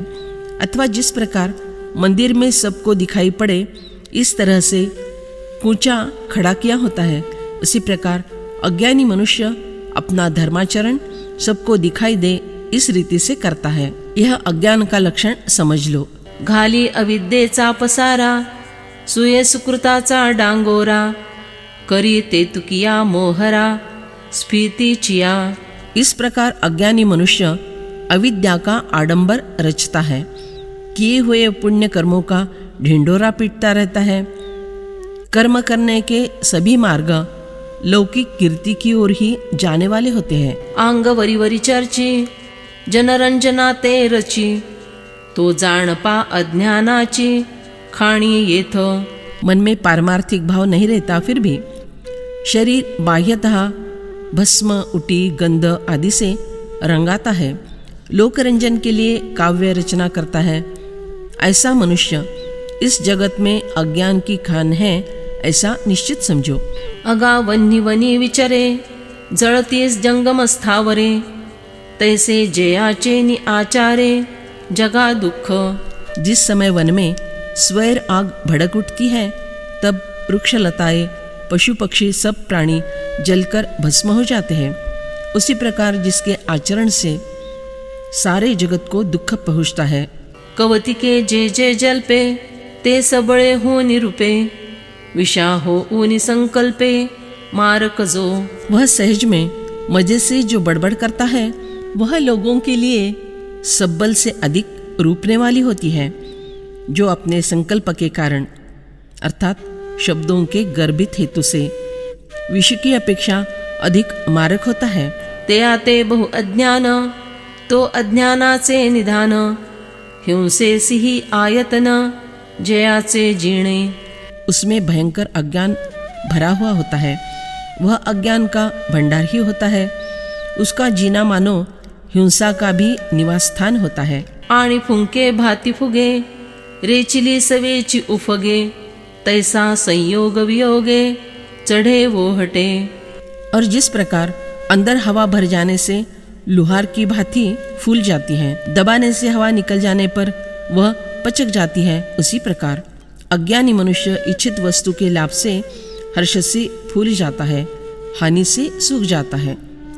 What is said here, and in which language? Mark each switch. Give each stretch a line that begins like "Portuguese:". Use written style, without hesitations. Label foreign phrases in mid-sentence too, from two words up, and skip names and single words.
Hindi: अथवा जिस प्रकार मंदिर में सबको दिखाई पड़े इस तरह से कूचा खड़ा किया होता है, उसी प्रकार अज्ञानी मनुष्य अपना धर्माचरण सबको दिखाई दे इस रीति से करता है। यह अज्ञान का लक्षण समझ लो।
Marathi: घाली अविद्येचा पसारा, सुये सुकृताचा डांगोरा। करी ते तुकिया मोहरा, स्फीतीचिया।
Hindi: इस प्रकार अज्ञानी मनुष्य अविद्या का आडंबर रचता है, किए हुए पुण्य कर्मों का ढिंढोरा पीटता रहता है। कर्म करने के सभी मार्ग लौकिक कीर्ति की ओर ही जाने वाले होते हैं।
Marathi: अंग वरी चर्ची, जनरंजना ते रची। तो जाणपा अज्ञानाची, खाणी येथ।
Hindi: मन में पारमार्थिक भाव नहीं रहता, फिर भी शरीर बाह्यतः भस्म, उटी, गंध आदि से रंगाता है, लोकरंजन के लिए काव्य रचना करता है। ऐसा मनुष्य इस जगत में अज्ञान की खान है, ऐसा निश्चित समझो।
Marathi: अगा वन्नी वनी विचरे, जळतीस जंगम स्थावरे। तैसे जयाचे नि आचारे, जगा दुःख।
Hindi: जिस समय वन में स्वैर आग भड़क उठती है, तब वृक्षलताएं, पशु पक्षी सब प्राणी जलकर भस्म हो जाते हैं। उसी प्रकार जिसके आचरण से सारे जगत को दुख पहुँचता है।
Marathi: कवतिके जे जे जल्पे, ते सबळे हो निरूपे। विषा हो ऊनि संकल्पे, मारक जो।
Hindi: वह सहज में मजे से जो बड़बड़ करता है, वह लोगों के लिए सब्बल से अधिक रूपने वाली होती है, जो अपने संकल्प के कारण अर्थात शब्दों के गर्भित हेतु से विषय की अपेक्षा अधिक मारक होता है।
Marathi: ते आते बहु अज्ञान, तो अज्ञानाचे निधान। हिंसेसी ही आयतन, जयाचे जीणे।
Hindi: उसमें भयंकर अज्ञान भरा हुआ होता है, वह अज्ञान का भंडार ही होता है। उसका जीना मानो हिंसा का भी निवास स्थान होता है।
Marathi: आणि फुंके भाती फुगे, रेचिली सवेची उफगे, तैसा संयोग वियोगे, चढ़े वो हटे।
Hindi: और जिस प्रकार अंदर हवा भर जाने से लुहार की भांति फूल जाती है, दबाने से हवा निकल जाने पर वह पचक जाती है, उसी प्रकार अज्ञानी मनुष्य इच्छित वस्तु के लाभ से हर्ष से फूल जाता है, हानि से सूख जाता है।